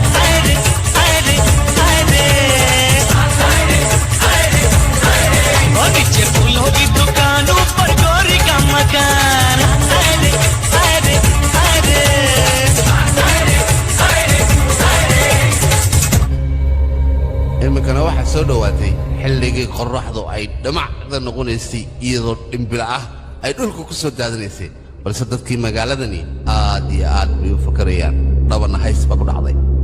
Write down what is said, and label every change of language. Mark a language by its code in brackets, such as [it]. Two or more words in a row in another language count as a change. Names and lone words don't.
[hi] नीचे फूलों की दुकान ऊपर गोरी का मकान [so] imikana waxa soo dhawaatay xilligii qorraxdu ay dhamacda noqonaysay iyadoo dhimbila ah ay dhulka ku soo daadinaysay balse dadkii magaaladani aad iyo aad bay u fakarayaan dhabana hays baa ku dhacday